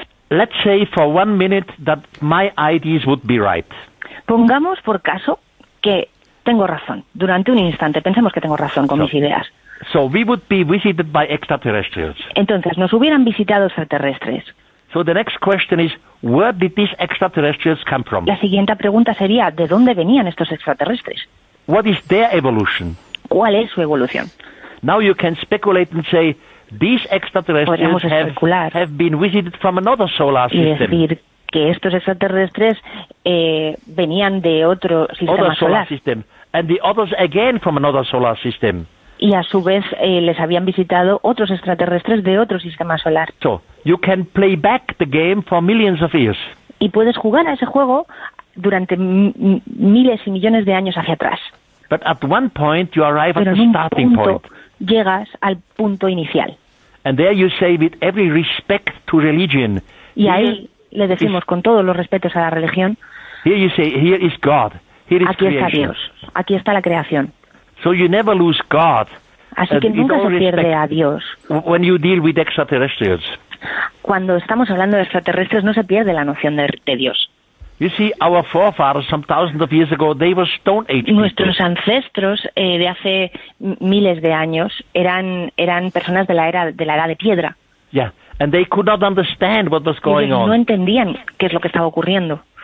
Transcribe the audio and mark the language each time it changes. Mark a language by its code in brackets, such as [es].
[en] Let's say for one minute that my ideas would be right. [es] Pongamos por caso que tengo razón. Durante un instante pensemos que tengo razón con mis ideas. [en] So we would be visited by extraterrestrials. [es] Entonces nos hubieran visitado extraterrestres. [en] So the next question is, where did these extraterrestrials come from? [es] La siguiente pregunta sería, ¿de dónde venían estos extraterrestres? [en] What is their evolution? [es] ¿Cuál es su evolución? [en] Now you can speculate and say, these extraterrestrials have been visited from another solar system. [es] Y decir que estos extraterrestres venían de otro sistema [en] other [es] solar. [en] System. And the others again from another solar system. [es] Y a su vez les habían visitado otros extraterrestres de otro sistema solar. [en] So, you can play back the game for millions of years. [es] Y puedes jugar a ese juego durante miles y millones de años hacia atrás. [en] But at one point you arrive [es] Pero [en] at the starting point. [es] Llegas al punto inicial. [en] And there you say with every respect to religion. [es] Y ahí le decimos con todos los respetos a la religión. [en] Here you say, here is God. Here is [es] aquí [en] creation. [es] Está Dios. Aquí está la creación. [en] So you never lose God. [es] Así que nunca se pierde a Dios. [en] When you deal with extraterrestrials. [es] Cuando estamos hablando de extraterrestres, no se pierde la noción de Dios. [en] You see, our forefathers some thousands of years ago, they were Stone Age. [es] Nuestros ancestros de hace miles de años eran personas de la era de piedra. [en] Yeah, and they could not understand what was going on. [es] No entendían qué es lo que estaba ocurriendo.